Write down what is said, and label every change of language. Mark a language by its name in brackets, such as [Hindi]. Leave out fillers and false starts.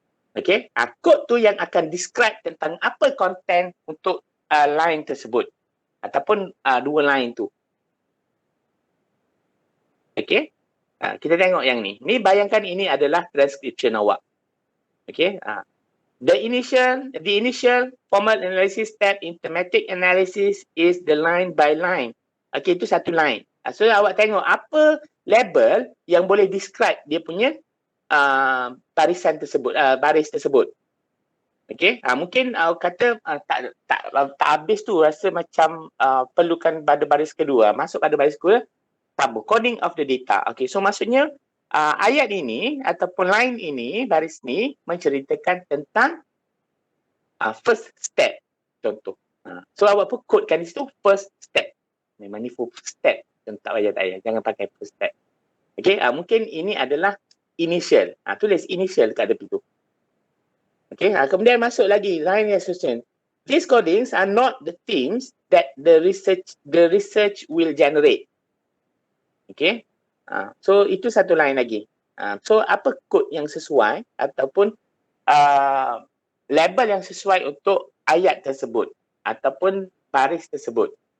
[Malay] Okay, code tu yang akan describe tentang apa konten untuk line tersebut ataupun dua line tu. Okay, kita tengok yang ni. Ni bayangkan ini adalah transcription awak. [English] Okay, the initial formal analysis step in thematic analysis is the line by line. [Malay] Okay, itu satu line. So awak tengok apa label yang boleh describe dia punya barisan tersebut, baris tersebut. Okey, mungkin kata tak habis tu, rasa macam perlukan pada baris kedua. Masuk pada baris kedua, tambah [English] coding of the data. [Malay] Okey, so maksudnya ayat ini ataupun line ini, baris ni menceritakan tentang first step. Contoh. So awak pun codekan di situ first step. Memang ni first step. Tak payah. Jangan pakai first step. Okey, mungkin ini adalah initial. Tulis initial kat tepi tu. Okay, kemudian masuk lagi line association. [English] These codings are not the themes that the research will generate. [Malay] Okay, so itu satu line lagi. So apa code yang sesuai ataupun label yang sesuai untuk ayat tersebut ataupun baris tersebut.